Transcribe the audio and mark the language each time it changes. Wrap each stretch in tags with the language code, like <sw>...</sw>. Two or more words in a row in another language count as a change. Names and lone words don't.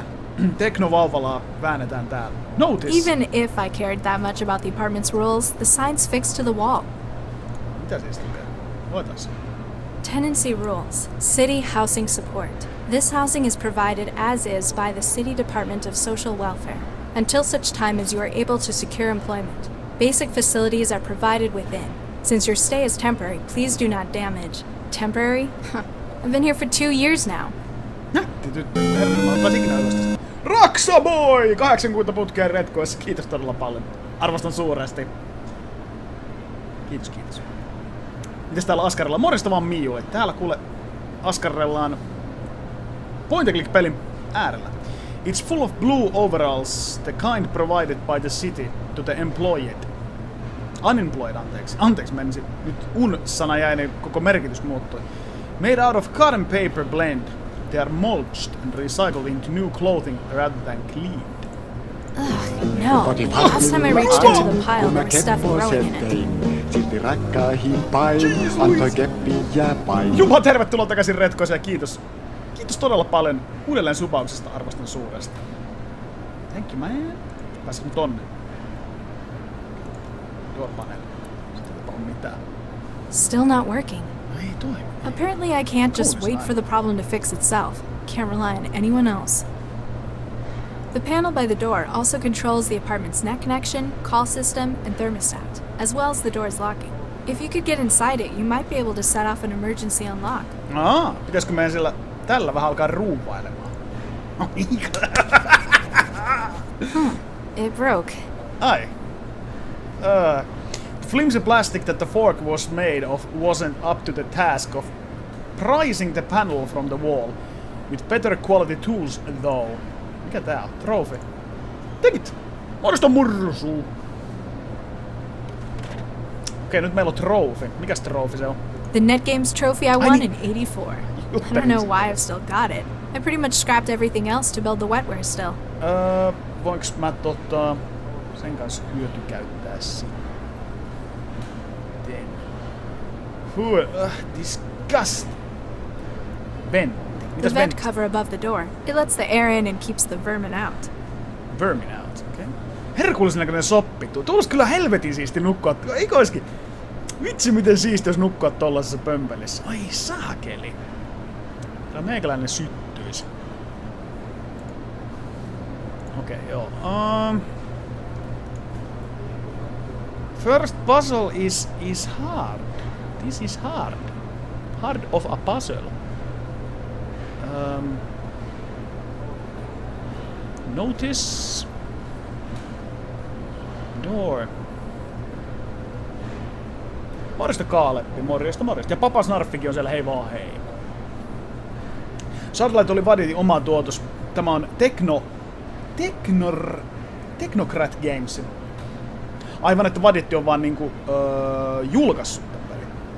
<fi>Teknovauvalaa väännetään täällä.</fi> <en>Notice! Even if I cared that much about the apartment's rules, the sign's fixed to the wall.</en> <fi>Mitä siis lukee? Voitais.</fi> <en>Tenancy rules. City housing support. This housing is provided as is by the City Department of Social Welfare, until such time as you are able to secure employment. Basic facilities are provided within. Since your stay is temporary, please do not damage. Temporary? I've been here for 2 years now.</en> <fi>Raksa boy! 8 kuuta putkeen Retkoissa. Kiitos todella paljon. Arvostan suuresti. Kiitos. Mites täällä askarellaan? Morjesta vaan Miu. Täällä kuule askarellaan</fi> <en>point and click</en> <fi>pelin äärellä.</fi> <en>It's full of blue overalls, the kind provided by the city to the employed. Unemployed,</en> <fi>anteeksi menisin. Nyt un-sana jäi, niin koko merkitys muuttui.</fi> <en>Made out of cotton paper blend. They are mulched and recycled into new clothing rather than cleaned. Ugh, no. Last time I reached into the pile, there was stuff growing in it.</en> <fi>Silti rakkaihin pain, antoi keppiä pain. Jumala, tervetuloa takaisin Retkoissa ja kiitos. Kiitos todella paljon uudelleen subauksesta, arvostan suuresti.</fi> <en>Thank you, man.</en> <fi>Pääsitkö tonne? Door-paneeli. Sitten ei ole mitään.</fi> <en>Still not working.</en> <fi>Ei toimi.</fi> <en>Apparently I can't just wait for the problem to fix itself. Can't rely on anyone else. The panel by the door also controls the apartment's net connection, call system, and thermostat, as well as the door's locking. If you could get inside it, you might be able to set off an emergency unlock.</en> <fi>Pitäisikö meidän sillä tällä vähän alkaa ruuvailemaan?</fi> <en>It broke.</en> <fi>Ai.</fi> <en>The flimsy plastic that the fork was made of wasn't up to the task of prizing the panel from the wall. With better quality tools though.</en> <fi>Mikä tää on? Trophy. Tekit! Morjesta mursu! Okei, nyt meillä on trophy. Mikäs trophy se on?</fi> <en>The NetGames trophy I won in '84. I don't know why I've still got it. I pretty much scrapped everything else to build the wetware still.</en> <fi>Voinks mä sen kanssa hyötykäyttää sitten?</fi> <en>Disgust!</en> <fi>Ventti.</fi> <en>The vent cover above the door. It lets the air in and keeps the vermin out. Vermin out,</en> <fi>okei. Okay. Herkullisen näköinen soppi. Tuolla kyllä helvetin siisti nukkua. Eikö oiskin? Vitsi miten siisti jos nukkua tollasessa pömpelissä. Ai saakeli. Tää meikäläinen syttyisi. Okei, joo.</fi> <en>First puzzle is hard. This is hard. Hard of a puzzle. Notice door.</en> <fi>Morjesta Kaaleppi, morjesta. Ja Papa Snarffikin on siellä, hei vaan hei. Satellite oli Vaditin oma tuotos. Tämä on Technocrat Games. Aivan, että Vaditti on vaan niinku julkaissut tämän pelin.</fi>